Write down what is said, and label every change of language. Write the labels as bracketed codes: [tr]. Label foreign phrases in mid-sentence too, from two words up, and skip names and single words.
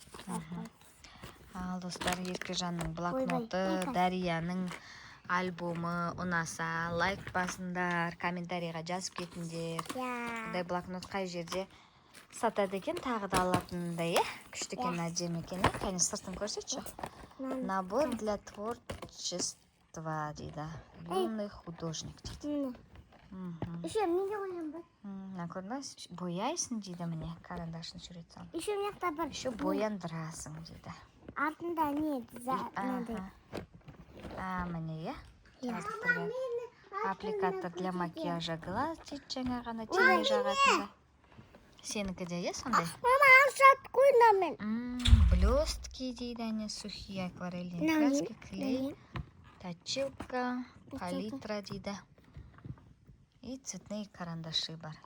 [kk] Ал достар, Еркежанның блокноты, Дарияның альбомы ұнаса, лайк басыңдар, комментарийға жазып кетіңдер. Бұндай блокнот қай жерде сатады екен, тағы да алатындай, күшті екен, әдемі екен. Кәне сыртын көрсетші. [ru] Набор для творчества дейді. Юный художник дейді. [kk] Еще менде қойған бар. Мына көрдіңіз, бояйсың дейді, міне карандашын сурет салып. Еще мына жақта бар. Еще бояндырасың дейді. Артында не? Мынандай. Міне, [ru] аппликатор для макияжа глаз [kk] дейді, жаңа ғана теңе жағатында. Сенікі де, сондай? Мама, алшат қойна мен. [ru] Блестки дейді, әне сухие акварельные краски, клей, точилка, палитра дейді. И цветные карандаши бар.